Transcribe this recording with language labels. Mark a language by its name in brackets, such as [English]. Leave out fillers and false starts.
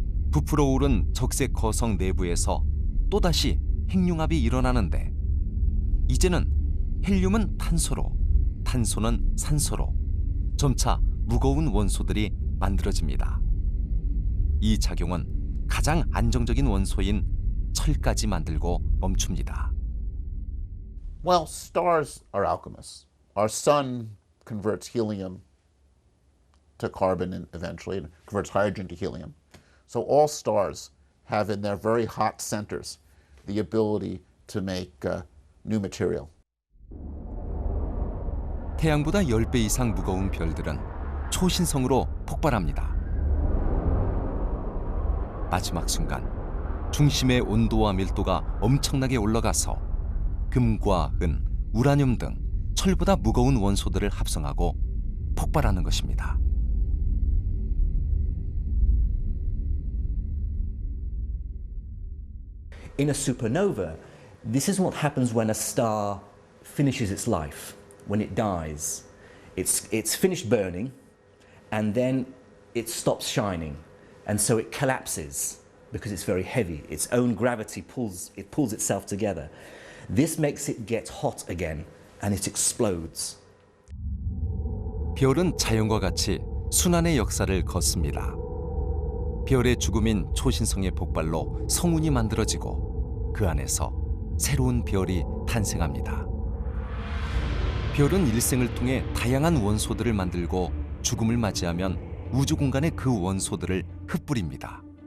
[Korean] 부풀어 오른 적색 거성 내부에서 또다시 핵융합이 일어나는데 이제는 헬륨은 탄소로, 탄소는 산소로 점차 무거운 원소들이 만들어집니다. 이 작용은 가장 안정적인 원소인 철까지 만들고 멈춥니다. [English] Well, stars are alchemists. Our sun converts helium to carbon and eventually and converts hydrogen to helium. So all stars have in their very hot centers the ability to make new material. [Korean] 태양보다 10배 이상 무거운 별들은 초신성으로 폭발합니다. 마지막 순간 중심의 온도와 밀도가 엄청나게 올라가서 금과 은, 우라늄 등 철보다 무거운 원소들을 합성하고 폭발하는 것입니다. [English] In a supernova, this is what happens when a star finishes its life, when it dies. It's finished burning, and then it stops shining, and so it collapses because it's very heavy. Its own gravity pulls itself together. This makes it get hot again, and it explodes. [Korean] 별은 자연과 같이 순환의 역사를 걷습니다. 별의 죽음인 초신성의 폭발로 성운이 만들어지고 그 안에서 새로운 별이 탄생합니다. 별은 일생을 통해 다양한 원소들을 만들고 죽음을 맞이하면 우주 공간에 그 원소들을 흩뿌립니다.